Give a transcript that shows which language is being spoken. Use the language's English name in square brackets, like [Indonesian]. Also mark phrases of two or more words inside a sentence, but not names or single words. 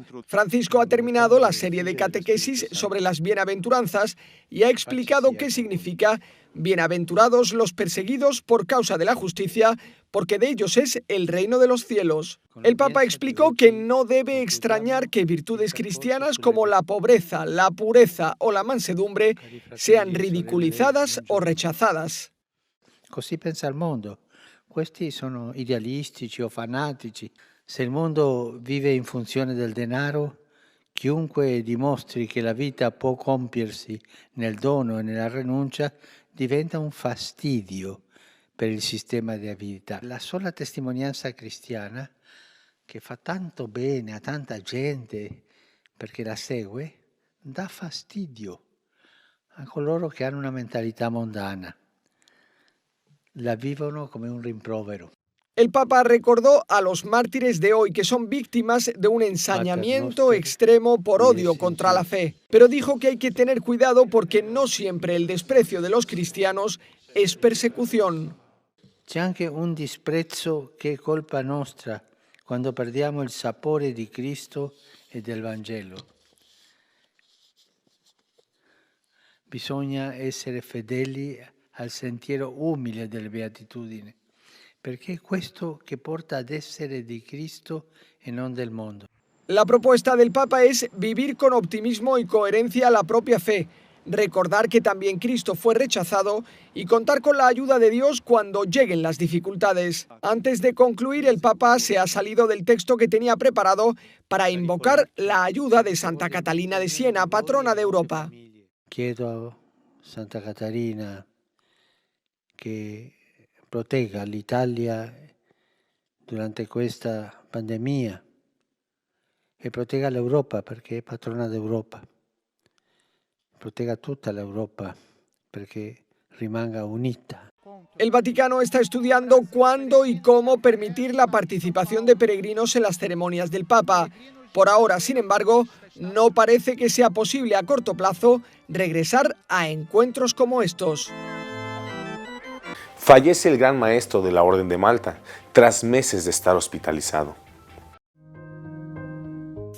[Spanish] Francisco ha terminado la serie de catequesis sobre las bienaventuranzas y ha explicado qué significa bienaventurados los perseguidos por causa de la justicia, porque de ellos es el reino de los cielos. El Papa explicó que no debe extrañar que virtudes cristianas como la pobreza, la pureza o la mansedumbre sean ridiculizadas o rechazadas. [Italian] Così pensa il mondo. Questi sono idealistici o fanatici. Se il mondo vive in funzione del denaro, chiunque dimostri che la vita può compiersi nel dono e nella rinuncia diventa un fastidio per il sistema di vita. La sola testimonianza cristiana che fa tanto bene a tanta gente perché la segue, dà fastidio a coloro che hanno una mentalità mondana. La vivono come un rimprovero. [Spanish] El Papa recordó a los mártires de hoy que son víctimas de un ensañamiento extremo por odio contra la fe, pero dijo que hay que tener cuidado porque no siempre el desprecio de los cristianos es persecución. [Italian] C'è anche un disprezzo che è colpa nostra quando perdiamo il sapore di Cristo e del Vangelo. Bisogna essere fedeli al sentiero umile delle beatitudini, perché è questo che porta ad essere di Cristo e non del mondo. [Spanish] La propuesta del Papa es vivir con optimismo y coherencia la propia fe, recordar que también Cristo fue rechazado y contar con la ayuda de Dios cuando lleguen las dificultades. Antes de concluir, el Papa se ha salido del texto que tenía preparado para invocar la ayuda de Santa Catalina de Siena, patrona de Europa. [Italian] Chiedo a Santa Catarina che protegga l'Italia durante questa pandemia e protegga l'Europa perché è patrona d'Europa. Protegga tutta l'Europa perché rimanga unita. [Spanish] El Vaticano está estudiando cuándo y cómo permitir la participación de peregrinos en las ceremonias del Papa. Por ahora, sin embargo, no parece que sea posible a corto plazo regresar a encuentros como estos. Fallece el gran maestro de la Orden de Malta tras meses de estar hospitalizado.